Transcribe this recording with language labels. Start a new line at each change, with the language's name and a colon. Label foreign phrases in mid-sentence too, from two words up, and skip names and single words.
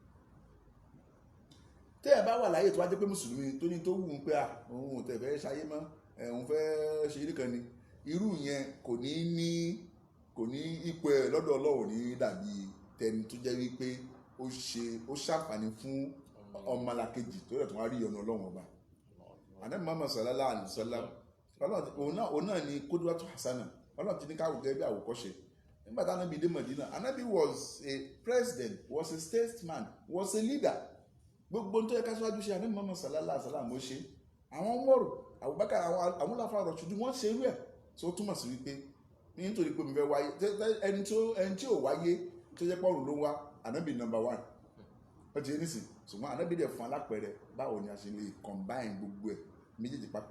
Yoruba: tẹ́ ẹ bá wà láyé tó wá jẹ́ pé mùsùlùmí tó ní tó wù ú pé òun ò tẹ̀ fẹ́ ṣayé mọ́ òun fẹ́ ṣe eré kan ni irú yẹn kò ní ipò ẹ̀ lọ́dọ̀ Ọlọ́run ní dàbí tẹni tó jẹ́ wípé ó ṣàǹfààní fún ọmọlàkejì tó rẹ̀ tó wá rí ọ̀nà Ọlọ́run ọba. Ànábì Muhammad
Arabic: صلى الله عليه وسلم
Yoruba: òun náà ni
Arabic: قدوة حسنة
Yoruba: Ọlọ́run ti ní káwọ́ gẹ́gẹ́ bí àwòkọ́ṣe. Nígbà táwọn Ànábì dé Mọ̀dínà Ànábì
English: was a president, was a statesman, was a leader.
Yoruba: Gbogbo tó yẹ ká síwájú ṣe Ànábì Muhammad
Arabic: صلى الله عليه وسلم
Yoruba: ó ṣe. Àwọn Umaru, Abubakar, àwọn Khulafa Rashidun wọ́n ṣe irú ẹ̀. So ó túmọ̀ sí wípé nítorí pé mo fẹ́ wáyé ẹni tí ò wáyé tó jẹ́ pọ́ọ̀rùn ló ń wá ànábì number 1 ó ti ní sìn ṣùgbọ́n ànábì dẹ̀ fún alápẹ̀rẹ báwo ni a ṣe lè combine gbogbo ẹ̀ méjèèjì papọ̀.